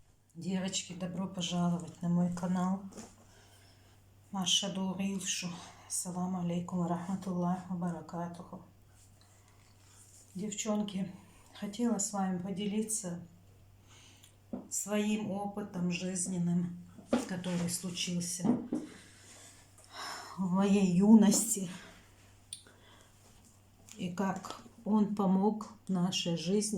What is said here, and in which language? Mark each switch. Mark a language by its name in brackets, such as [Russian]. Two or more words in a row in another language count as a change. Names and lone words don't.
[Russian] Девочки, добро пожаловать на мой канал. Маша Дурившу. [Arabic] السلام عليكم و رحمة الله و بركاته. [Russian] Девчонки, хотела с вами поделиться своим опытом жизненным, который случился в моей юности. И как он помог нашей жизни.